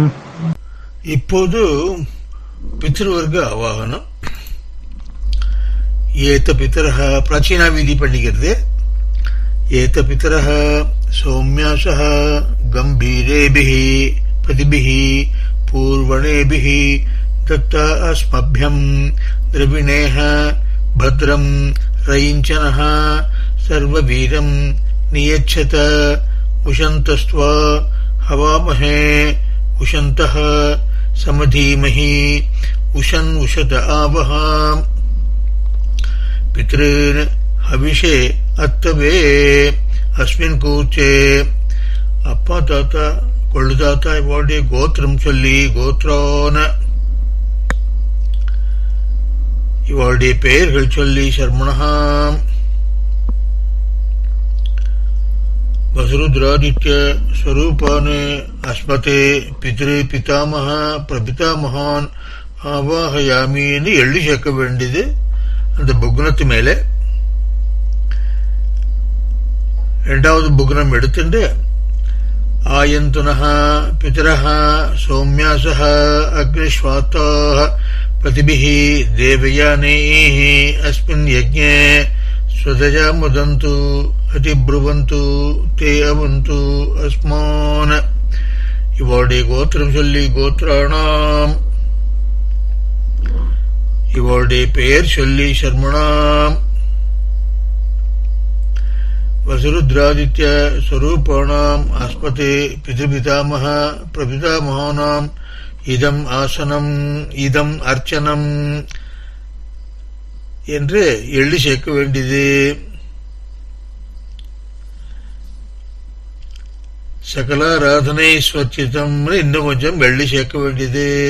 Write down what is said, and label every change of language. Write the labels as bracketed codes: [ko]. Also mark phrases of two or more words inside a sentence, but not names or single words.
[ta] இப்போது பித்ருவர்க ஆவாகனம். [sa] एत पितरः [ta] பிராச்சீனா வீதி பண்ணிக்கிறது. [sa] एत पितरः सौम्यासः गम्भीरेभिः पथिभिः पूर्वणेभिः தத்தா அஸ்மभ्यम् द्रविणेह भद्रम् रयिञ्चनः सर्ववीरम् नियच्छत उशन्तस्त्वा हवामहे उशन्तः समधीमहि उशन् उशत आवः पितॄन् हविषे अत्तवे अस्मिन् कूचे. [ta] அப்பா தாத்தா கொள்ளு தாத்தா இவளுடைய கோத்திரம் சொல்லி கோத்ரான இவளுடைய பெயர்கள் சொல்லி [sa] शर्मणाम् वसुरुद्रादित्य स्वरूपाणाम् अस्मत् पितृ पितामह प्रपितामहान् [ta] ஆவாஹயாமின்னு எழுதி சேர்க்க வேண்டியது அந்த புக்னத்து மேலே. இரண்டாவது புக்னம் எடுத்துட்டு [sa] आयन्तु नः पितरः सोम्यासः अग्निष्वात्ताः प्रतिभिः देवयानैः अस्मिन् यज्ञे स्वदया मुदन्तु अतिब्रुवन्तु ते अवन्तु अस्मान्. [ta] இவளுடைய கோத்ரம் சொல்லி கோத்ராணாம் இவளுடைய பேர் சொல்லி சர்மணாம். [sa] वसुरुद्रादित्य स्वरूपाणाम् अस्मते पितृपितामह प्रपितामहानाम् इदम् आसनम् इदम् अर्चनम् [ta] என்று எழுதி சேர்க்க வேண்டியது. [sa] सकलाराधनैः स्वर्चितम् [ta] இன்னும் கொஞ்சம் எழுதி சேர்க்க வேண்டியது.